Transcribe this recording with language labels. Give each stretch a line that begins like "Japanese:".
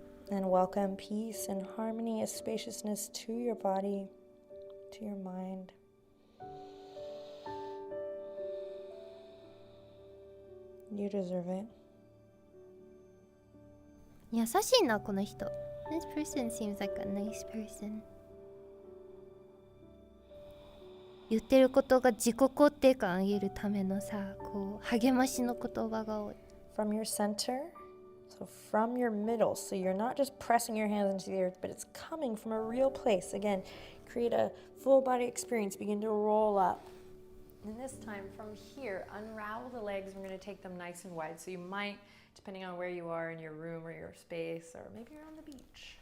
English: And welcome peace and harmony, a spaciousness to your body, to your mind. You deserve it.
Japanese: 優しいな、この人。 This person seems like a nice person. 言ってることが自己肯定感上げるためのさ、こう励ましの言葉が多い。
English: From your center, so from your middle, so you're not just pressing your hands into the earth, but it's coming from a real place. Again, create a full body experience, begin to roll up. And this time from here, unravel the legs. We're going to take them nice and wide. So you might, depending on where you are in your room or your space, or maybe you're on the beach.